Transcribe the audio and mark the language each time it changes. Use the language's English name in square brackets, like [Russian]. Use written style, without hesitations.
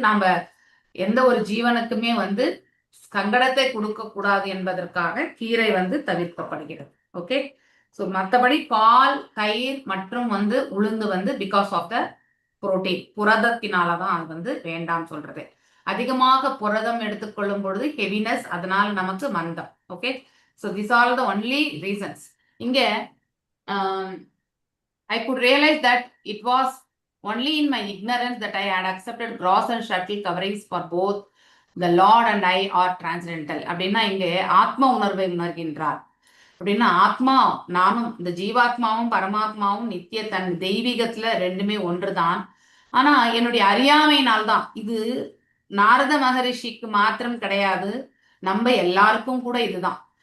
[Tamil] நாம எந்த ஒரு ஜீவனுக்குமே வந்து சங்கடத்தை கொடுக்க கூடாது என்பதற்காக கீரை வந்து தவிர்க்கப்படுகிறது. ஓகே. ஸோ மற்றபடி பால், தயிர் மற்றும் வந்து உளுந்து வந்து [English] because of the protein, [Tamil] புரதத்தினாலதான் அது வந்து வேண்டாம் சொல்றது. அதிகமாக புரதம் எடுத்துக்கொள்ளும் பொழுது ஹெவினஸ், அதனால நமக்கு மந்தம். [English] Okay. So this are the only reasons. [Tamil] இங்க [English] I could realize that it was only in my ignorance that I had accepted gross and subtle coverings for both the Lord and I are transcendental. [Tamil] அப்படின்னா இங்கே ஆத்ம உணர்வை உணர்கின்றார். அப்படின்னா ஆத்மா, நானும் இந்த ஜீவாத்மாவும் பரமாத்மாவும் நித்திய தன் தெய்வீகத்துல ரெண்டுமே ஒன்றுதான். ஆனா என்னுடைய அறியாமையினால்தான், இது நாரத மகரிஷிக்கு மாத்திரம் கிடையாது, நம்ம எல்லாருக்கும் கூட இதுதான்.